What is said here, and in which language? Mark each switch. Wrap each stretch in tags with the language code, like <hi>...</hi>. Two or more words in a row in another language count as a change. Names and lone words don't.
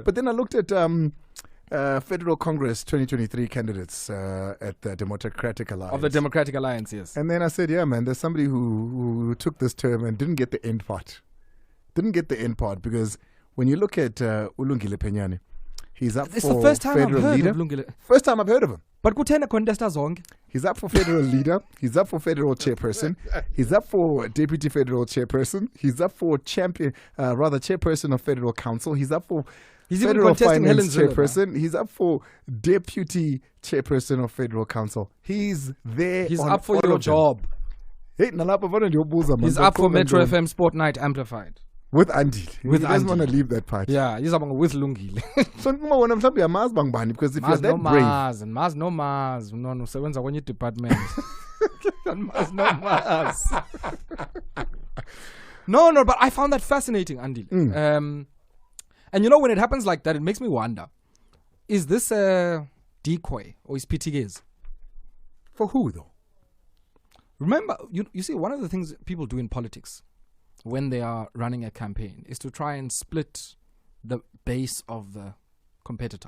<en>But then I looked at Federal Congress 2023 candidates at the Democratic Alliance. Of the Democratic Alliance, yes. And then I said, yeah, man, there's somebody who took this term and didn't get the end part. Because when you look at Ulungile Penyane, he's up it's for the first time federal I've heard leader. Of Lungile. First time I've heard of him.</en> <zu>But kutena contesta zonke.</zu> <en>He's up for federal leader. He's up for federal chairperson. He's up for deputy federal chairperson. He's up for chairperson of federal council. He's up for federal finance chairperson. He's up for deputy chairperson of federal council. He's there. He's up for your job. He's up for Metro FM Sport Night Amplified. With Andile. He doesn't want to leave that part. Yeah, he's with Lungile. So because if you're that brave. Maz no Maz. No,</en> <zu>sewenza kwenye department.</zu> <en>Maz no Maz. No, but I found that fascinating, Andile. And when it happens like that, it makes me wonder, is this a decoy or is Pitiges? For who though? Remember, you see, one of the things people do in politics when they are running a campaign is to try and split the base of the competitor.</en>